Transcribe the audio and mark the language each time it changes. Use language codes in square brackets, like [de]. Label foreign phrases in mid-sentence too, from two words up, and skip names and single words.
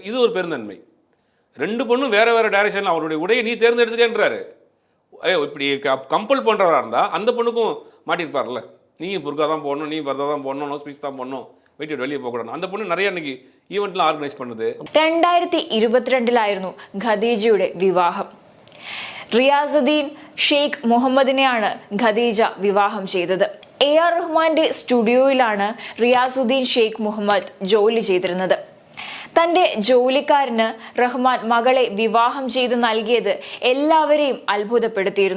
[ta] இது ஒரு பெருந்தன்மை. 2 பொண்ணும் வேறு வேறு டைரக்ஷனில் அவருடைய உடையை நீ தேர்ந்தெடுத்துக்கேன்றாரு. இப்படி கம்பல் பண்ணுறவராக இருந்தால் அந்த பொண்ணுக்கும் மாட்டியிருப்பார்ல, நீயும் புர்கா தான் போடணும், நீ பர்தா தான் போடணும், [en] nose piece [ta] தான் போடணும், வீட்டு வெளியே போகக்கூடாது. அந்த பொண்ணு நிறைய இன்னைக்கு ஈவெண்ட்லாம் ஆர்கனைஸ் பண்ணுது. [ml] 2022 ഖദീജയുടെ വിവാഹം. റിയാസുദ്ദീൻ ഷെയ്ഖ് മുഹമ്മദിനെയാണ് ഖദീജ വിവാഹം ചെയ്തത്. AR റഹ്മാന്റെ സ്റ്റുഡിയോയിലാണ് റിയാസുദ്ദീൻ ഷെയ്ഖ് മുഹമ്മദ് ജോലി ചെയ്തിരുന്നത്. തന്റെ ജോലിക്കാരന് റഹ്മാൻ മകളെ വിവാഹം ചെയ്തു നൽകിയത് എല്ലാവരെയും അത്ഭുതപ്പെടുത്തിയിരുന്നു.